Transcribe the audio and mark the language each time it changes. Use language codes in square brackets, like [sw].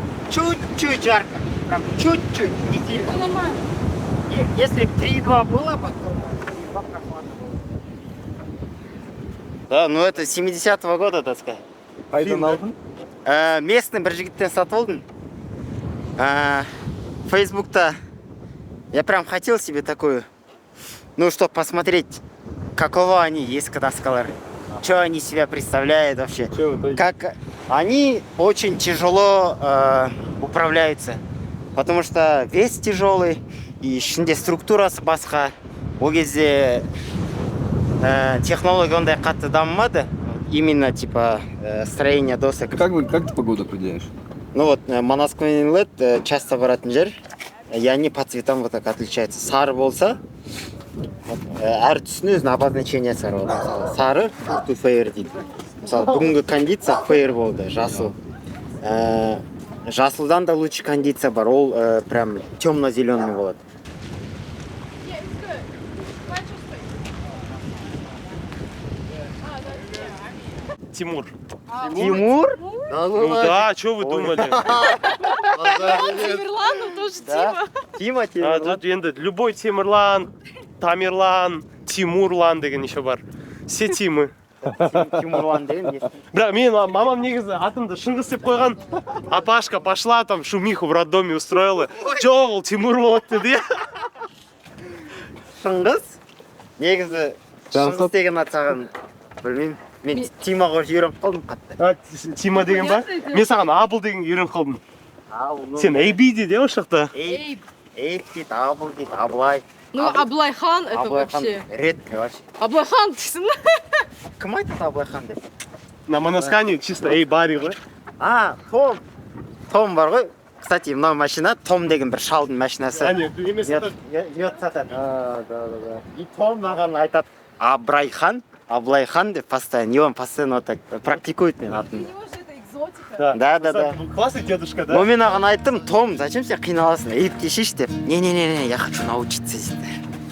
[ru] чуть-чуть жарко. Прям чуть-чуть, не сильно. Если бы 3,2 было, потом 3,2 прохладно было. Да, ну это 70-го года, так сказать. [kk] Местный бір жігіттен сатып алдым. [ru] Фейсбукта я прям хотел себе такую, ну, чтобы посмотреть, каково они есть кадаскалары. Что они себя представляют вообще. Как они очень тяжело управляются. Потому что вес тяжелый, и [kk] ішінде структурасы басқа. Ол кезде технология ондай қатты дамымады. [ru] Именно типа строение досок. Как ты погоду определяешь? Ну вот, Манасский инлет [kk] часто баратын жер, [ru] и они по цветам вот так отличаются. [kk] Сары болса, әр түсінің өзінің обозначениесі бар. Мысалы, сары, to fair дейді. Мысалы, бүгінгі кондиция fair болды, жасыл. Жасылдан да [ru] лучше [kk] кондиция бар, ол [ru] прям темно-зеленый [kk] болады. [ru] Тимур. Тимур? Ну да, что вы думали? Тамерлан, тоже Тима. Тима. Тут [kk] енді [ru] любой [kk] Темірлан, Тамерлан, Тимурлан деген [ru] еще [kk] бар. [ru] Все Тимы. Тимурлан [kk] деген [ru] есть. [kk] Бірақ мен мамам негізі атымды Шыңғыс деп қойған. [ru] Апашка пошла там шумиху в роддоме устроила. [kk] Жоқ, ол Тимур болады деді. Шыңғыс? Негізі Шыңғыс деген ат саған білмеймін. Мен Тима қойып үйреніп қалдым қатты. Тима деген ба? Мен саған Абыл деген үйреніп қалдым. Сен Эйби дейді ол шақта. Эйб дейді, Абыл дейді, Аблай. [ru] Ну, Аблайхан это Аблайхан вообще. редкий вообще. [kk] Аблайхан дейсің ба? Кім айтады Аблайхан деп? [ru] На Манаскане чисто Эйбари [kk] ғой. Том. Том бар ғой. [ru] Кстати, [kk] мынау машина Том деген бір шалдың машинасы. Емес Ет сатады. [ru] Да. И [kk] Том маған айтады Аблайхан деп [ru] постоянно. И он постоянно вот так практикует [kk] мен атын. [ru] Да. Классный дедушка, да? Но [kk] мен аған айттым, Том, [ru] зачем [kk] сен қиналасың? Эйбке шеш деп. [ru] Не, я хочу научиться [kk] дейді.